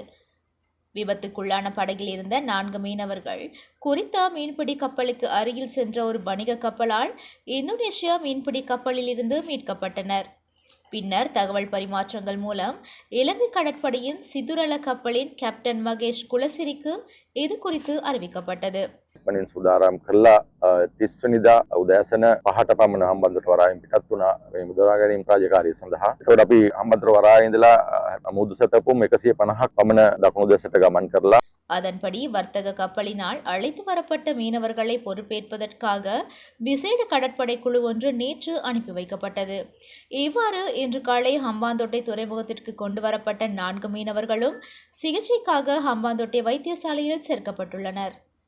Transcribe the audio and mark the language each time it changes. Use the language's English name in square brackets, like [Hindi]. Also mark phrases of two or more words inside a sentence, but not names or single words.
[Tamil] விபத்துக்குள்ளான படகில் இருந்த 4 மீனவர்கள் குறித்த மீன்பிடி கப்பலுக்கு அருகில் சென்ற ஒரு வணிக கப்பலால் இந்தோனேஷியா மீன்பிடி கப்பலில் இருந்து மீட்கப்பட்டனர். பின்னர் தகவல் பரிமாற்றங்கள் மூலம் இலங்கை கடற்படையின் சிதுரல கப்பலின் கேப்டன் மகேஷ் குலசிரிக்கு இது குறித்து அறிவிக்கப்பட்டது. [Sinhala] මනින් සුදාරම් කරලා 30 වෙනිදා උදෑසන 5ට පමණ හම්බන්තොට වරායෙන් පිටත් වුණා මේ මුදවා ගැනීම රාජකාරිය සඳහා. ඒකට අපි හම්බන්තොට වරායේ ඉඳලා මුදු සතපුම් 150ක් පමණ දකුණු දෙසට ගමන් කරලා [Tamil] அதன்படி வர்த்தக கப்பலினால் அழைத்து வரப்பட்ட மீனவர்களை பொறுப்பேற்பதற்காக விசேட கடற்படை குழு ஒன்று நேற்று அனுப்பி வைக்கப்பட்டது. இவ்வாறு இன்று காலை ஹம்பாந்தோட்டை துறைமுகத்திற்கு கொண்டு வரப்பட்ட 4 மீனவர்களும் சிகிச்சைக்காக ஹம்பாந்தோட்டை வைத்தியசாலையில் சேர்க்கப்பட்டுள்ளனர்.